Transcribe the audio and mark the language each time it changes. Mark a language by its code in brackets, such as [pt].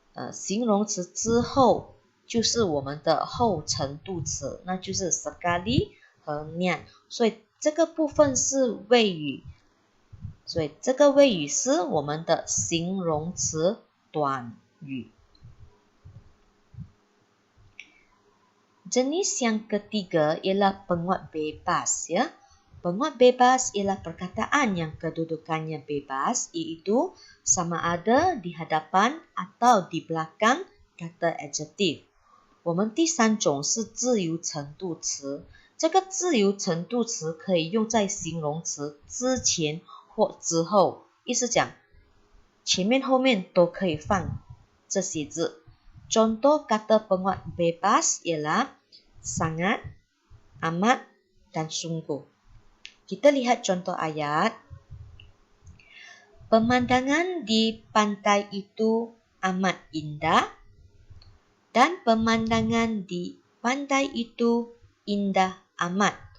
[zh] 形容词之后就是我们的后程度词，那就是 sekali 和 nian。所以这个部分是谓语，所以这个谓语是我们的形容词短语。 [ms] Jenis yang ketiga ialah penguat bebas ya. Penguat bebas ialah perkataan yang kedudukannya bebas, iaitu sama ada di hadapan atau di belakang kata adjektif。 [zh] 我们第3种是自由程度词，这个自由程度词可以用在形容词之前或之后，意思讲前面后面都可以放这些字。 [ms] Contoh kata penguat bebas ialah sangat, amat, dan sungguh. Kita lihat contoh ayat. Pemandangan di pantai itu amat indah dan pemandangan di pantai itu indah amat.